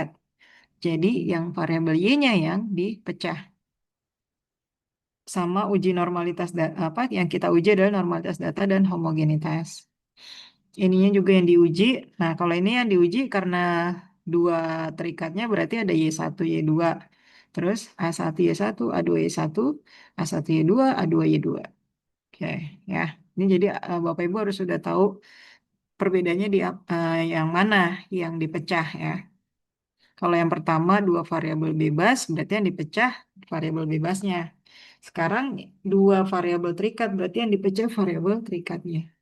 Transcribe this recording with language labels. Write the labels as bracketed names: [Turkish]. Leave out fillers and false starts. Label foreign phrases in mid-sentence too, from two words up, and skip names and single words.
[Indonesian] Jadi yang variabel Y-nya yang dipecah. Sama uji normalitas apa yang kita uji adalah normalitas data dan homogenitas. Ininya juga yang diuji. Nah, kalau ini yang diuji karena dua terikatnya berarti ada Y1, Y2. Terus A1, Y1, A2, Y1, A1, Y2, A2, Y2. Oke, ya. Ini jadi Bapak Ibu harus sudah tahu perbedaannya di yang mana yang dipecah ya. Kalau yang pertama dua variabel bebas, berarti yang dipecah variabel bebasnya. Sekarang dua variabel terikat, berarti yang dipecah variabel terikatnya.